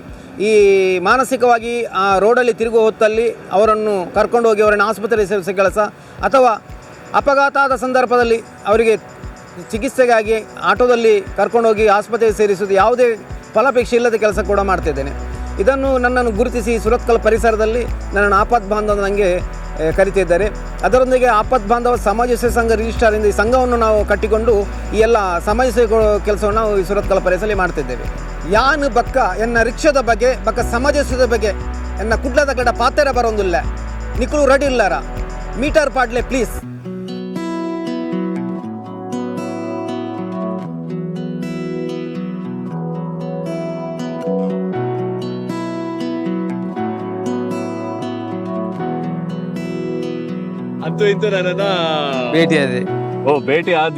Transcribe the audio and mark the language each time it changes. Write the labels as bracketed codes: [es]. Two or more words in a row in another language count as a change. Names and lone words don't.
[kn] ಈ ಮಾನಸಿಕವಾಗಿ ಆ ರೋಡಲ್ಲಿ ತಿರುಗುವ ಹೊತ್ತಲ್ಲಿ ಅವರನ್ನು ಕರ್ಕೊಂಡು ಹೋಗಿ ಅವರನ್ನು ಆಸ್ಪತ್ರೆಗೆ ಸೇರಿಸೋ ಕೆಲಸ, ಅಥವಾ ಅಪಘಾತ ಆದ ಸಂದರ್ಭದಲ್ಲಿ ಅವರಿಗೆ ಚಿಕಿತ್ಸೆಗಾಗಿ ಆಟೋದಲ್ಲಿ ಕರ್ಕೊಂಡೋಗಿ ಆಸ್ಪತ್ರೆಗೆ ಸೇರಿಸುವುದು, ಯಾವುದೇ ಫಲಾಪೇಕ್ಷೆ ಇಲ್ಲದ ಕೆಲಸ ಕೂಡ ಮಾಡ್ತಿದ್ದೇನೆ. ಇದನ್ನು ನನ್ನನ್ನು ಗುರುತಿಸಿ ಸುರತ್ಕಲ್ ಪರಿಸರದಲ್ಲಿ ನನ್ನನ್ನು ಆಪತ್ ಬಾಂಧವ ನನಗೆ ಕರಿತಿದ್ದಾರೆ. ಅದರೊಂದಿಗೆ ಆಪತ್ ಬಾಂಧವ ಸಮಾಜ ಸೇವೆ ಸಂಘ ರಿಜಿಸ್ಟ್ರಾರಿಂದ ಈ ಸಂಘವನ್ನು ನಾವು ಕಟ್ಟಿಕೊಂಡು ಈ ಎಲ್ಲ ಸಮಾಜ ಸೇವೆ ಕೆಲಸವನ್ನು ನಾವು ಈ ಸುರತ್ಕಲ್ ಪರಿಸರದಲ್ಲಿ ಮಾಡ್ತಿದ್ದೇವೆ. [tcy] ಯಾನ್ ಬಕ್ಕ ಎನ್ನ ರಿಕ್ಷದ ಬಗ್ಗೆ ಬಕ್ಕ ಸಮಾಜ ಸೇವೆ ಬಗ್ಗೆ ಎನ್ನ ಕುಡ್ಲದ ಗಡ ಪಾತೆರ ಬರೋದಿಲ್ಲ, ನಿಕ್ಕಳು ರೆಡಿ ಇಲ್ಲಾರ, ಮೀಟರ್ ಪಾಡ್ಲೆ ಪ್ಲೀಸ್. [kn] ಅಂತೂ ಇಂತೂ ನನ್ನನ್ನ ಭೇಟಿ ಆದ್ವಿ.